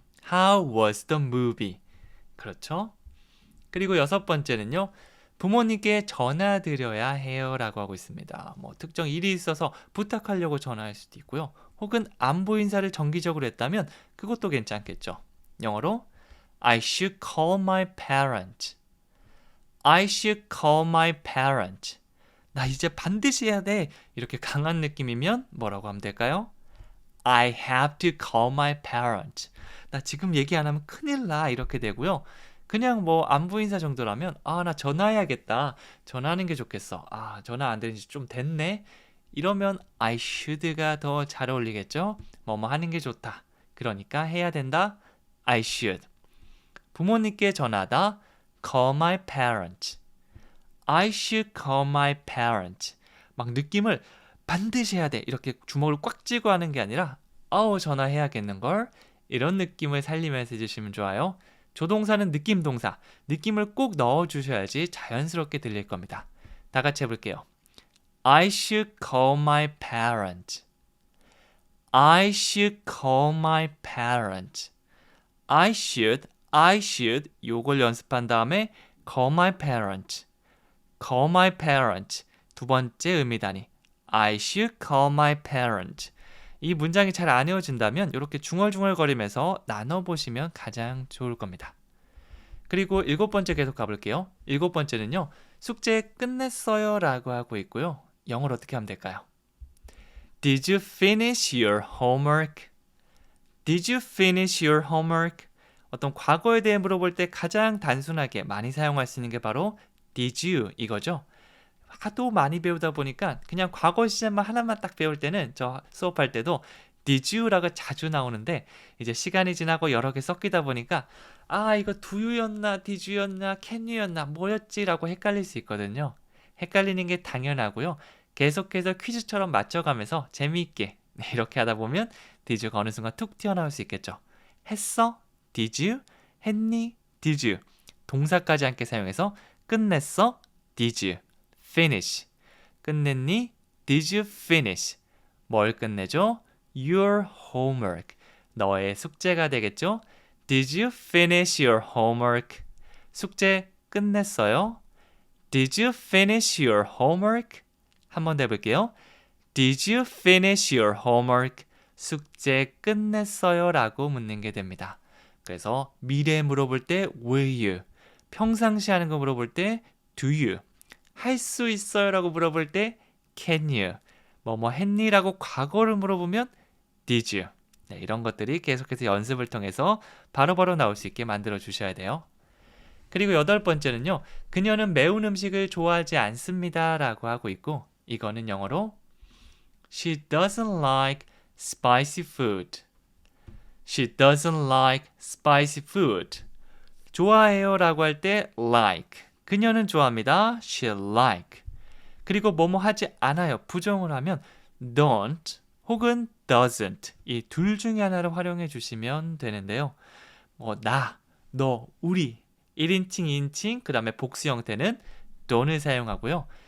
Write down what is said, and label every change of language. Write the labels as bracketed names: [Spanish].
[English] How was the movie? [Korean] 그렇죠? 그리고 여섯 번째는요. 부모님께 전화드려야 해요 라고 하고 있습니다. 뭐 특정 일이 있어서 부탁하려고 전화할 수도 있고요. 혹은 안부 인사를 정기적으로 했다면 그것도 괜찮겠죠. 영어로 [English] I should call my parents. I should call my parents. [Korean] 나 이제 반드시 해야 돼. 이렇게 강한 느낌이면 뭐라고 하면 될까요? [English] I have to call my parents. [Korean] 나 지금 얘기 안 하면 큰일 나. 이렇게 되고요. 그냥 뭐 안부 인사 정도라면 나 전화해야겠다. 전화하는 게 좋겠어. 전화 안 되는 지 좀 됐네. 이러면 I should가 더 잘 어울리겠죠? 뭐뭐 하는 게 좋다. 그러니까 해야 된다. I should. 부모님께 전화하다. [English] Call my parents. I should call my parents. [Korean] 막 느낌을 반드시 해야 돼. 이렇게 주먹을 꽉 쥐고 하는 게 아니라 전화해야겠는걸. 이런 느낌을 살리면서 해주시면 좋아요. 조동사는 느낌 동사. 느낌을 꼭 넣어주셔야지 자연스럽게 들릴 겁니다. 다 같이 해볼게요. [English] I should call my parents. I should call my parents. I should [Korean] 요걸 연습한 다음에 [English] call my parents. call my parents. [Korean] 두 번째 의미단위. [English] I should call my parents. [Korean] 이 문장이 잘 안 외워진다면 이렇게 중얼중얼거리면서 나눠보시면 가장 좋을 겁니다. 그리고 일곱 번째 계속 가볼게요. 일곱 번째는요. 숙제 끝냈어요 라고 하고 있고요. 영어로 어떻게 하면 될까요? [English] Did you finish your homework? Did you finish your homework? [Korean] 어떤 과거에 대해 물어볼 때 가장 단순하게 많이 사용할 수 있는 게 바로 Did you 이거죠. 하도 많이 배우다 보니까 그냥 과거 시제만 하나만 딱 배울 때는 저 수업할 때도 Did you라고 자주 나오는데 이제 시간이 지나고 여러 개 섞이다 보니까 이거 do you였나 did you였나 can you였나 뭐였지라고 헷갈릴 수 있거든요. 헷갈리는 게 당연하고요. 계속해서 퀴즈처럼 맞춰가면서 재미있게 이렇게 하다 보면 did you가 어느 순간 툭 튀어나올 수 있겠죠. [English] 했어? Did you? 했니? Did you? [Korean] 동사까지 함께 사용해서 끝냈어? [English] Did you? Finish. [Korean] 끝냈니? [English] Did you finish? [Korean] 뭘 끝내죠? [English] Your homework. [Korean] 너의 숙제가 되겠죠? [English] Did you finish your homework? [Korean] 숙제 끝냈어요? [English] Did you finish your homework? [Korean] 한 번 더 해볼게요. [English] Did you finish your homework? [Korean] 숙제 끝냈어요? 라고 묻는 게 됩니다. 그래서 미래에 물어볼 때 will you? 평상시 하는 거 물어볼 때 do you? 할 수 있어요? 라고 물어볼 때 can you? 뭐뭐 했니? 라고 과거를 물어보면 did you? 네, 이런 것들이 계속해서 연습을 통해서 바로바로 나올 수 있게 만들어 주셔야 돼요. 그리고 여덟 번째는요. 그녀는 매운 음식을 좋아하지 않습니다. 라고 하고 있고 이거는 영어로 [English] She doesn't like spicy food. She doesn't like spicy food. [Korean] 좋아해요 라고 할 때 [English] like. [Korean] 그녀는 좋아합니다. [English] She like. [Korean] 그리고 뭐뭐 하지 않아요. 부정을 하면 don't 혹은 doesn't 이 둘 중에 하나를 활용해 주시면 되는데요. 뭐 나, 너, 우리 1인칭, 2인칭 그 다음에 복수 형태는 don't을 사용하고요.